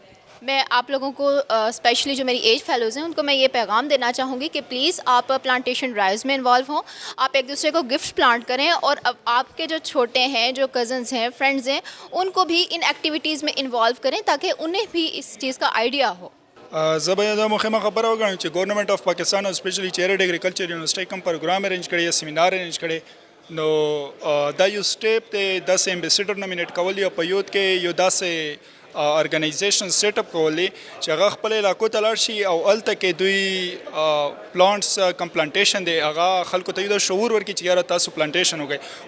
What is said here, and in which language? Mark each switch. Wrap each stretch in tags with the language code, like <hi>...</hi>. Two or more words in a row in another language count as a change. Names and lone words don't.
<ur>میں آپ لوگوں کو اسپیشلی جو میری</ur> <en>age fellows</en> <ur>ہیں ان کو میں یہ پیغام دینا چاہوں گی کہ پلیز آپ</ur> <en>plantation drives</en> <ur>میں انوالو ہوں, آپ ایک دوسرے کو</ur> <en>gift plant</en> <ur>کریں, اور اب آپ کے جو چھوٹے ہیں, جو کزنس ہیں, فرینڈز ہیں, ان کو بھی ان ایکٹیویٹیز میں انوالو کریں تاکہ انہیں بھی اس چیز کا آئیڈیا ہو.</ur> <ps>زه به دا مهمه خبره وګڼم چې</ps> <en>Government of Pakistan</en> <ps>او سپیشلی چیریټ اګریکلچر یونیورسيټي کوم</ps> <en>program arrange</en> <ps>کړی یا</ps> <en>seminar arrange</en> <ps>کړی نو دا یو سټیپ دی داسې</ps> <en>ambassador nominate</en> <ps>کول یا په یوت کې یو داسې ارګنایزیشن</ps> <en>set up</en> <ps>کولی چې هغه خپل علاقو ته لاړ شي او هلته کې دوی پلانټس کم پلانټیشن دی هغه خلکو ته یو د شعور ورکړي چې یاره تاسو پلانټیشن وکړئ.</ps>